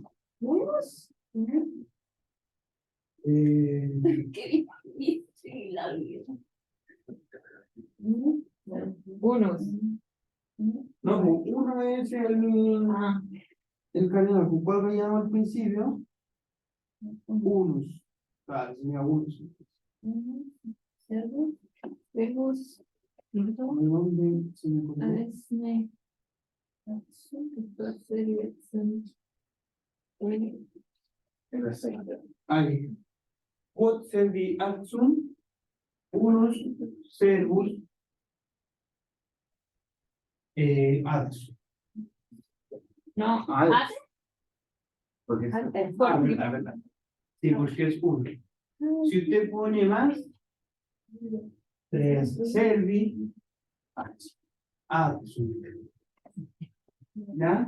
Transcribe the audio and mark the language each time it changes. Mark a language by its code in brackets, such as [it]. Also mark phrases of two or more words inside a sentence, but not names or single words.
[es] ¿Unos? Qué difícil la vida. Unos. No, pues, uno es el cardinal, ¿cuál veíamos al principio? Unus. Claro, sería unus. [la] Servus. Servus. [es] ¿De dónde se me A ocurrió? ver, si Ahí. [la] Quod servi adsum, unus servus adsum. [es] no, Ah, porque Antes. verdad, verdad. Sí, porque es uno. Si usted pone más, [la] servi adsum. [es] ¿Ya?